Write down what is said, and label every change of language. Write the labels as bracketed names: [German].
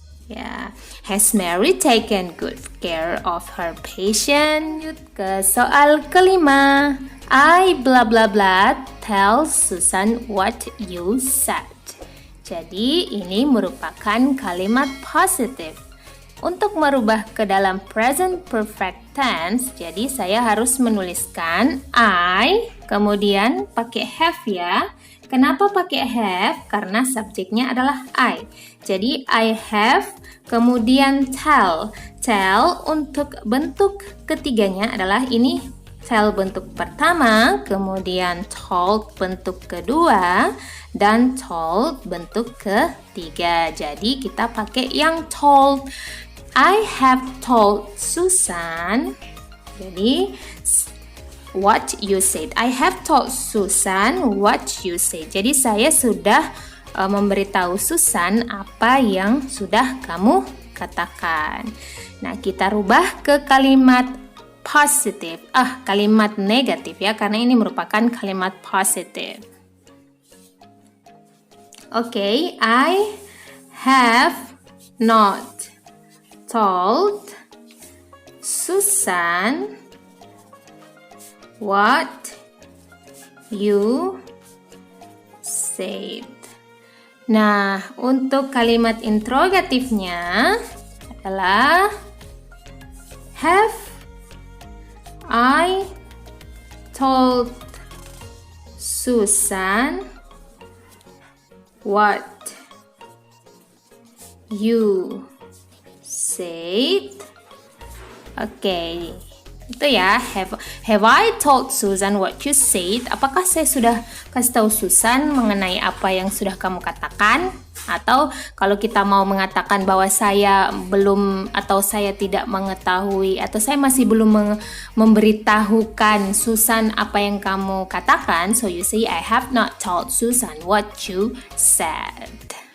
[English] Ya, has Mary taken good care of her patient? [Indonesian] Ke soal kelima. [English] I bla bla bla tell Susan what you said. [Indonesian] Jadi ini merupakan kalimat positif. Untuk merubah ke dalam present perfect tense, jadi saya harus menuliskan I, kemudian pakai have ya. Kenapa pakai have? Karena subjeknya adalah I. Jadi I have, kemudian tell. Tell untuk bentuk ketiganya adalah ini tell bentuk pertama, kemudian told bentuk kedua, dan told bentuk ketiga. Jadi kita pakai yang told. [English] I have told Susan. [Indonesian] Jadi [English] what you said. I have told Susan what you said. [Indonesian] Jadi saya sudah memberitahu Susan apa yang sudah kamu katakan. Nah, kita rubah ke kalimat positif. Kalimat negatif ya, karena ini merupakan kalimat positif. [English] Oke, I have not told Susan what you said. [Indonesian] Nah, untuk kalimat interrogatifnya adalah [English] have I told Susan what you said? [Indonesian] Oke, itu ya. [English] Have I told Susan what you said? [Indonesian] Apakah saya sudah kasih tahu Susan mengenai apa yang sudah kamu katakan? Atau kalau kita mau mengatakan bahwa saya belum atau saya tidak mengetahui atau saya masih belum memberitahukan Susan apa yang kamu katakan, [English] so you say I have not told Susan what you said.